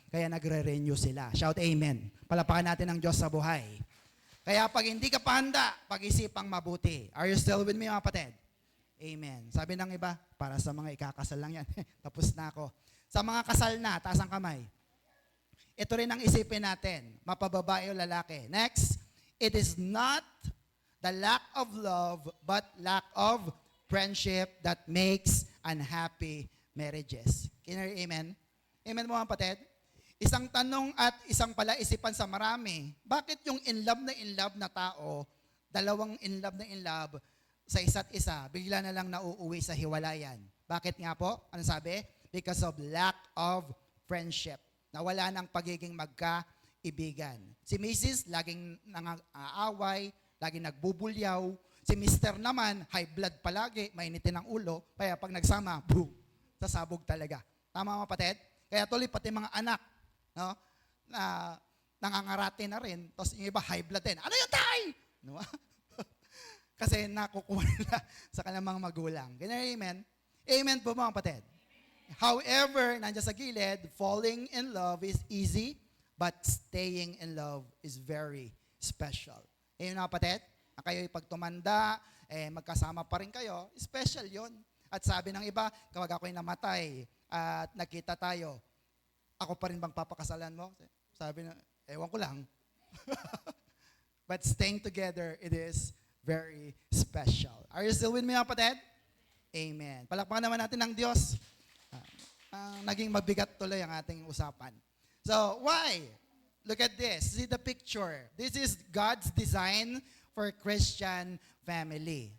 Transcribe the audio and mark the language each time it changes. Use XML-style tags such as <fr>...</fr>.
<tl>Kaya nagre-renew sila.</tl> <en>Shout amen.</en> <tl>Palapakan natin ang Diyos sa buhay. Kaya pag hindi ka pa handa, pag-isipang mabuti.</tl> <en>Are you still with me,</en> <tl>mga kapatid? Amen. Sabi ng iba, para sa mga ikakasal lang yan. Tapos na ako. Sa mga kasal na, taas ang kamay. Ito rin ang isipin natin. Mapababae o lalaki.</tl> <en>Next, it is not the lack of love, but lack of friendship that makes unhappy marriages. Can you hear amen?</en> <tl>Amen mo, mga kapatid? Isang tanong at isang palaisipan sa marami, bakit yung in love na tao, dalawang in love sa isa't isa, bigla na lang nauuwi sa hiwalayan? Bakit nga po? Ano sabi?</tl> <en>Because of lack of friendship.</en> <tl>Nawala ng pagiging magkaibigan. Si Mrs. laging nangaaway, laging nagbubulyaw. Si Mr. naman, high blood palagi, mainitin ang ulo, kaya pag nagsama, boom, sasabog talaga. Tama, mga kapatid? Kaya tuloy pati mga anak, no, na nangangarate na rin, tapos yung iba high blood din. Ano yung tay? No? Kasi nakukuha nila sa kanilang mga magulang. Ganyan, amen? Amen po, mga kapatid.</tl> <en>However,</en> <tl>nandiyan sa gilid,</tl> <en>falling in love is easy, but staying in love is very special.</en> <tl>Amen, mga kapatid? Kayo pag tumanda, magkasama pa rin kayo, special yon. At sabi ng iba, kapag ako'y namatay at nakita tayo, ako pa rin bang papakasalan mo? Sabi na, ewan ko lang.</tl> <en>But staying together, it is very special. Are you still with me,</en> <tl>mga kapatid? Amen. Palakpakan naman natin ng Diyos. Naging mabigat tuloy ang ating usapan.</tl> <en>So, why? Look at this. See the picture. This is God's design for Christian family.</en>